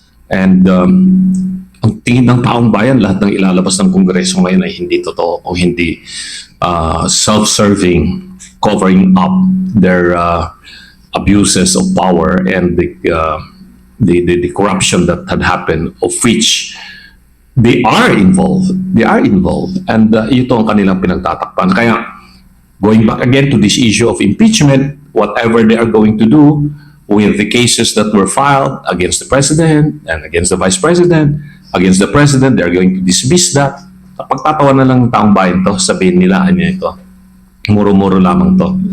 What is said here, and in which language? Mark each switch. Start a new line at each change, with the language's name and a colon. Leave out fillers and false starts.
English: And
Filipino: ang tingin ng taong bayan, lahat ng ilalabas ng Kongreso ngayon ay hindi totoo o hindi
English: self-serving, covering up their abuses of power and the corruption that had happened, of which they are involved.
Filipino: And ito ang kanilang pinagtatakpan.
English: Kaya, going back again to this issue of impeachment, whatever they are going to do with the cases that were filed against the President and against the Vice President, against the President, they're going to dismiss that.
Filipino: Pagtatawa na lang ng taong bayan to, sabihin nila, ano ito, muro-muro lamang to.